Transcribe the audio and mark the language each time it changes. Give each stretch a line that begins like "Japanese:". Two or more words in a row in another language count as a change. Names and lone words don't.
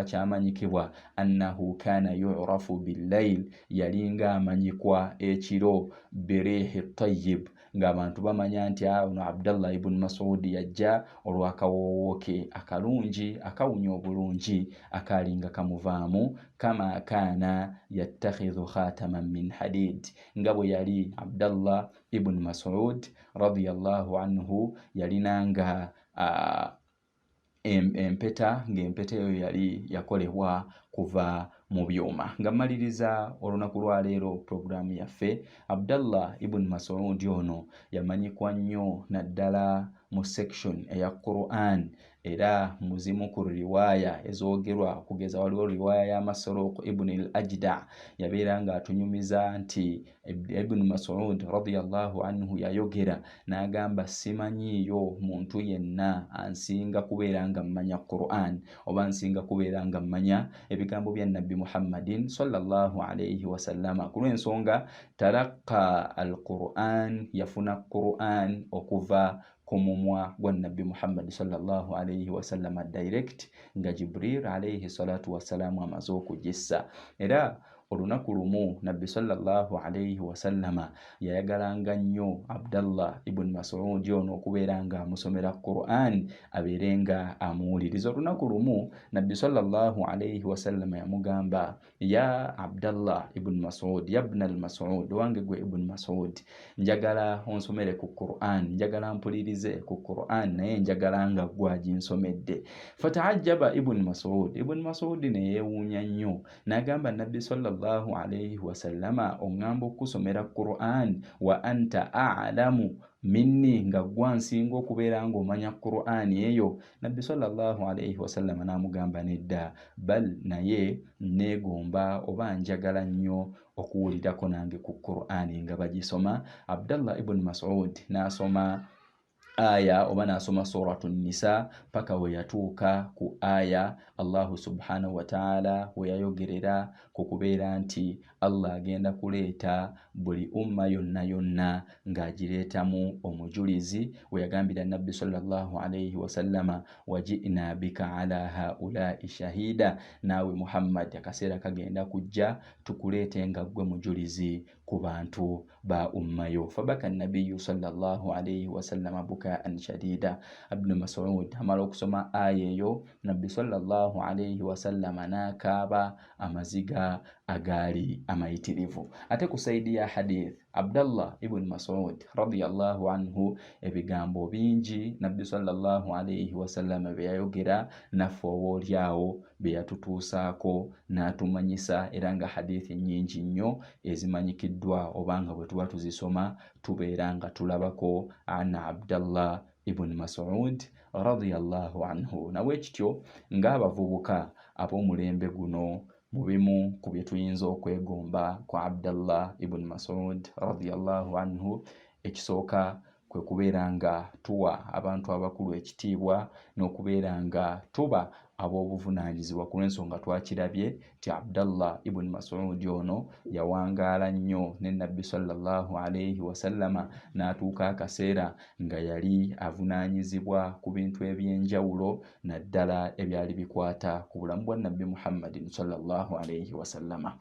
Ganda: kyamanyikibwa
Arabic: أنه كان يعرف بالليل
Ganda: yalinga amanyikwa ekiro birihi tayyib ng'abantu bamanya nti ono Abdallah ibn Mas'ud yajja olw'akawoowo ke akalungi akawunya obulungi akalinga kamuvaamu
Arabic: كما كان يتخذ خاتما من حديد
Ganda: nga bwe yali Abdallah ibn Mas'ud
Arabic: رضي الله عنه
Ganda: yalinanga empeta ng'empeta eyo yali yakolebwa kuva mu byuma. Nga maliriza olunaku lwa leero programu yaffe, Abdallah ibn Mas'ud ono yamanyikwa nnyo naddala mu section eya Qur'an era muzimu ku riwaya ezoogerwa kugeza waliwo riwaya ya Masruq ibn al-Ajda yabeeranga atunyumiza nti ibn Mas'ud radiyallahu anhu yayogera n'agamba simanyiiyo muntu yenna ansinga kubeera nga mmanya Qur'an oba ansinga kubeera nga mmanya ebigambo bya Nabbi Muhammadin
Arabic: صلى الله عليه وسلم
Ganda: ku lw'ensonga
Arabic: تلقى القرآن
Ganda: yafuna Qur'an okuva ku mumwa gwa Nabbi Muhammad
Arabic: صلى الله عليه وسلم
Ganda: direct nga Jibril
Arabic: عليه الصلاة والسلام
Ganda: amaze okugissa. Era olunaku lumu Nabbi
Arabic: صلى الله عليه وسلم
Ganda: yayagalanga nnyo Abdallah ibn Mas'ud ono okubeera nga amusomera Qur'an abeerenga amuwuliriza. Olunaku lumu Nabbi
Arabic: صلى الله عليه وسلم
Ganda: yamugamba, ya Abdallah ibn Mas'ud, ya ibn al-Mas'ud, wange gwe ibn Mas'ud, njagala onsomere ku Qur'an, njagala mpulirize ku Qur'an naye njagala nga gwe aginsomedde. Fata'ajjaba ibn Mas'ud. Ibn Mas'ud ne yeewuunya nnyo n'agamba Nabbi
Arabic: صلى الله عليه وسلم,
Ganda: oŋŋamba okusomera Qur'an
Arabic: وأنت أعلم مني,
Ganda: nga gwe nsinga okubeera ng'omanya Qur'an eyo. Nabbi
Arabic: صلى الله عليه وسلم
Ganda: n'amugamba nedda, bal naye neegomba oba njagala nnyo okuwulirako nange ku Qur'an nga bagisoma. Abdallah ibn Mas'ud n'asoma aya oba n'asoma suratu Nisa paka we yatuuka ku aya
Arabic: الله سبحانه وتعالى
Ganda: we yayogerera ku kubeera nti Allah agenda kuleeta buli umma yonna yonna ng'agireetamu omujulizi, we yagambira Nabbi
Arabic: صلى الله عليه وسلم, وجئنا بك على هؤلاء شهيدا,
Ganda: naawe Muhammad akaseera kagenda kujja tukuleete nga gwe mujulizi ku bantu ba ummayo.
Arabic: فبكى النبي صلى الله عليه وسلم بكاء شديدا.
Ganda: Ibn Mas'ud amala okusoma aya eyo, Nabbi
Arabic: صلى الله عليه وسلم
Ganda: n'akaaba amaziga agaali amayitirivu. Ate ku saidi ya hadith, Abdallah ibn Mas'ud
Arabic: رضي الله عنه
Ganda: ebigambo bingi Nabbi
Arabic: صلى الله عليه وسلم
Ganda: bye yayogera naffe oboolyawo bye yatutuusaako n'atumanyisa, era nga hadithi nnyingi nnyo ezimanyikiddwa obanga bwe tuba tuzisoma tubeera nga tulabako ana Abdallah ibn Mas'ud
Arabic: رضي الله عنه.
Ganda: Nawe kityo ng'abavubuka ab'omulembe guno mu bimu ku bye tuyinza okwegomba kwa Abdallah ibn Mas'ud
Arabic: رضي الله عنه,
Ganda: ekisooka kwe kubeera nga tuwa abantu abakulu ekitiibwa n'okubeera nga tuba ab'obuvunaanyizibwa ku lw'ensonga twakirabye ti Abdallah ibn Mas'ud ono yawangaala nnyo ne Nabbi
Arabic: صلى الله عليه وسلم
Ganda: n'atuuka akaseera nga yali avunaanyizibwa ku bintu eby'enjawulo naddala ebyali bikwata ku bulamu bwa Nabbi Muhammadin
Arabic: صلى الله عليه وسلم.